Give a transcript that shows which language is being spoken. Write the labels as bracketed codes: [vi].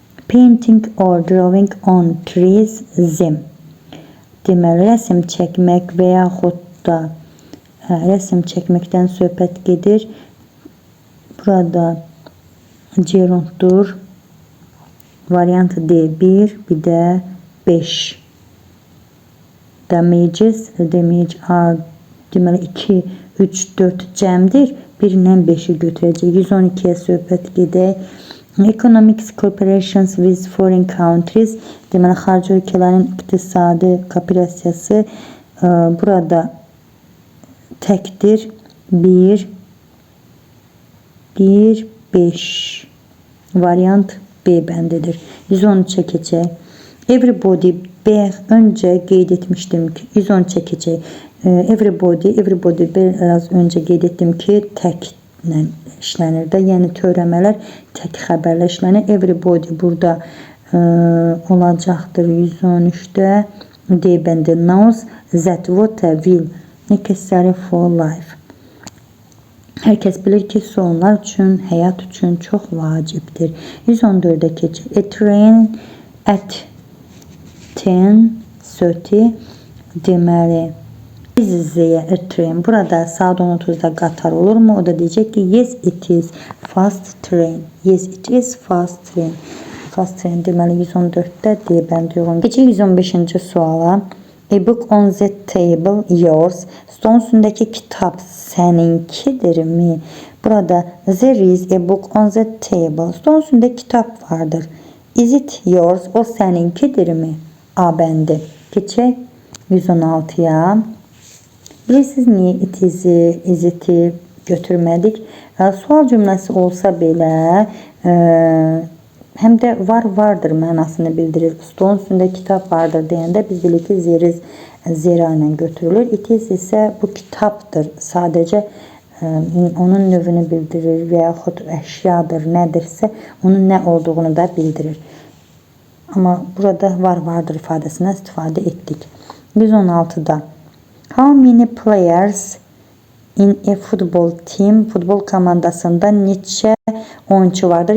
[en] Painting or drawing on trees zim. [az] Deməli rəsm çəkmək və yaxud da rəsm çəkməkdən söhbət gedir. Burada gerunddur. Variant D1, bir də 5. [en] Damages are [az] deməli 2, 3, 4 cəmdir. 1-dən 5-i götürəcək. 112-yə söhbət gedək. [en] Economic cooperations with foreign countries. [az] Deməli xarici ölkələrin iqtisadi kooperasiyası burada təkdir. 1, 5. Variant B bəndidir. 113-ə keçək. Everybody öncə qeyd etmişdim ki 110 çəkəcək. Everybody biraz öncə qeyd etdim ki təklə işlənir də, yəni törəmələr tək xəbərlə işlənir. Everybody burada olacaqdır 113-də. D bəndi [en] knows that water will necessary for life. [az] Hər kəs bilir ki, su onlar üçün, həyat üçün çox vacibdir. 114-də keçək. [en] A train at 10:30 [az] deməli İzləyə [en] a train. [az] Burada saat 10:30-da qatar olurmu? O da deyəcək ki [en] yes it is fast train. Yes it is fast train. [az] Fast train deməli 114-də D bəndi yoxun. Keçək 115-ci suala. [en] A book on the table yours. [az] Stolun üstündəki kitab səninkidirmi? [en] Burada there is a book on the table. [az] Stolun üstündə kitab vardır. [en] Is it yours? [az] O səninkidirmi? A bəndi. Keçək 116-ya. Bilirsiniz niyə is it-i götürmədik? Sual cümləsi olsa belə həm də vardır mənasını bildirir. Stolun üstündə kitab vardır deyəndə biz bilirik ki zera ilə götürülür. It is isə bu kitabdır. Sadəcə onun növünü bildirir və yaxud əşyadır, nədirsə onun nə olduğunu da bildirir. Amma burada vardır ifadəsindən istifadə etdik. [en] 116-da how many players in a football team? [az] Futbol komandasında neçə oyunçu vardır?